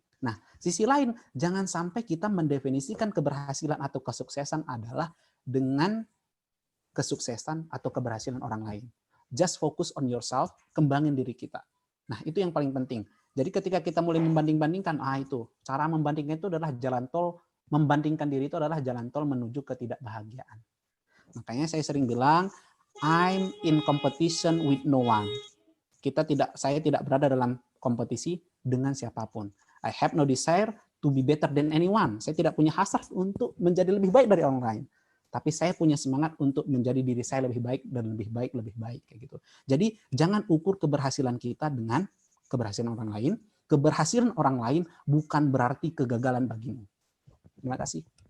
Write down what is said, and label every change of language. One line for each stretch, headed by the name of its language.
Indonesian: Nah, sisi lain, jangan sampai kita mendefinisikan keberhasilan atau kesuksesan adalah dengan kesuksesan atau keberhasilan orang lain.
English: Just focus on yourself,
Indonesian: kembangin diri kita. Nah, itu yang paling penting. Jadi ketika kita mulai membanding-bandingkan, itu cara membandingkan itu adalah jalan tol, membandingkan diri itu adalah jalan tol menuju ketidakbahagiaan. Makanya saya sering bilang,
English: I'm in competition with no one.
Indonesian: Saya tidak berada dalam kompetisi dengan siapapun.
English: I have no desire to be better than anyone.
Indonesian: Saya tidak punya hasrat untuk menjadi lebih baik dari orang lain. Tapi saya punya semangat untuk menjadi diri saya lebih baik dan lebih baik kayak gitu. Jadi jangan ukur keberhasilan kita dengan keberhasilan orang lain. Keberhasilan orang lain bukan berarti kegagalan bagimu. Terima kasih.